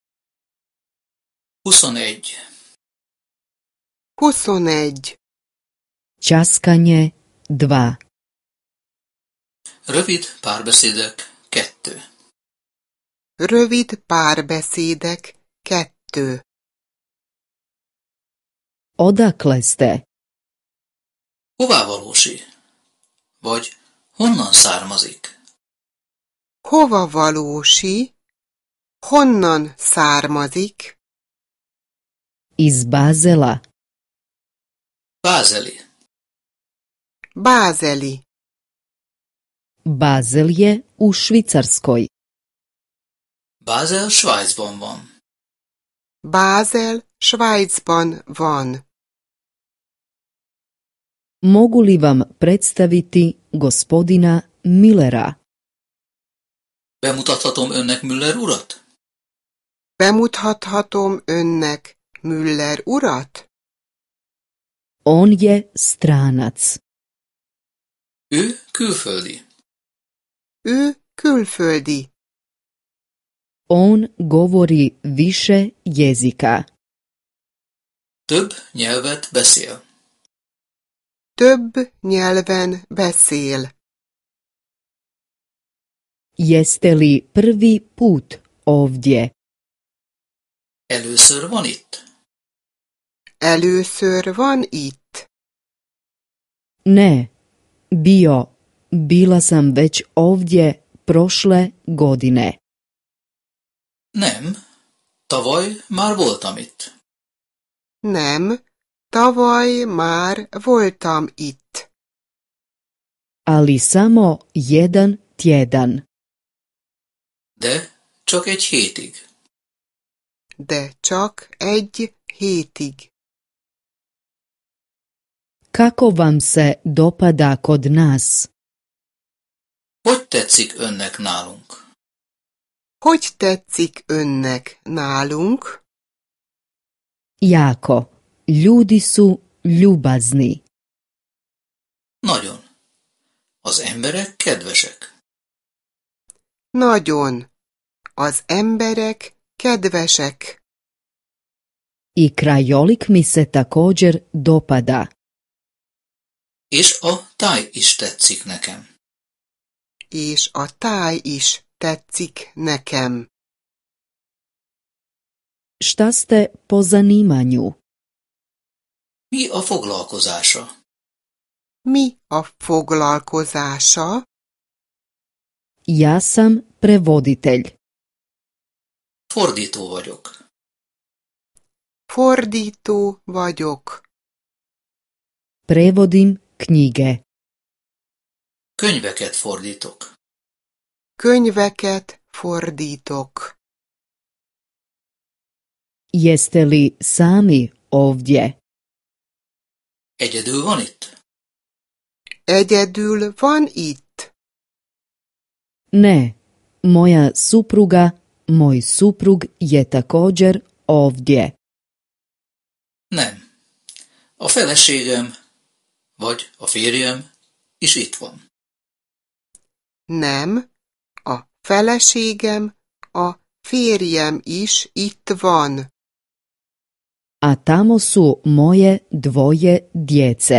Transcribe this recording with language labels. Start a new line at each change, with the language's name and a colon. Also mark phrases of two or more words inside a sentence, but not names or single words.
Bosnian: 21. 21. Časkanje 2.
Hungarian: Rövid párbeszédek 2. Rövid párbeszédek 2.
Bosnian: Odakle ste?
Hungarian: Hová valósi? Vagy honnan származik? Hova valósi? Honnan származik?
Bosnian: Iz Bazela.
Hungarian: Bázeli. Bázeli.
Bosnian: Bazel je u Švicarskoj.
Hungarian: Bázel Svájcban van. Bázel Svájcban van.
Bosnian: Mogu li vam predstaviti gospodina Millera?
Hungarian: Bemutathatom önnek Müller urat? Bemutathatom önnek Müller urat?
Bosnian: On je stranac.
Hungarian: Ő külföldi. Ő külföldi.
Bosnian: On govori više jezika.
Hungarian: Több nyelvet beszél. Több nyelven beszél.
Bosnian: Jeste li prvi put ovdje?
Hungarian: Először van itt? Először van itt.
Bosnian: Ne, bila sam već ovdje prošle godine.
Hungarian: Nem. Tavaly már voltam itt. Nem, tavaly már voltam itt.
Bosnian: Ali samo jedan tjedan.
Hungarian: De csak egy hétig. De csak egy hétig.
Bosnian: Kako vam se dopada kod nas?
Hungarian: Hogy tetszik önnek nálunk? Hogy tetszik önnek nálunk?
Bosnian: Jako. Ljudi su ljubazni.
Hungarian: Nagyon. Az emberek kedvesek. Nagyon. Az emberek kedvesek.
Bosnian: I krajolik mi se također dopada.
Hungarian: És a táj is tetszik nekem. És a táj is tetszik nekem.
Bosnian: Šta ste po zanimanju?
Hungarian: Mi a foglalkozása? Mi a foglalkozása?
Bosnian: Ja sam prevoditelj.
Hungarian: Fordító vagyok. Fordító vagyok.
Bosnian: Prevodim knjige.
Hungarian: Könyveket fordítok. Könyveket fordítok.
Bosnian: Jeste li sami ovdje?
Hungarian: Egyedül van itt? Egyedül van itt?
Bosnian: Ne, moja supruga, moj suprug je također ovdje.
Hungarian: Nem. A feleségem, vagy a férjem is itt van. Nem, a feleségem, a férjem is itt van.
Bosnian: A tamo su moje dvoje djece.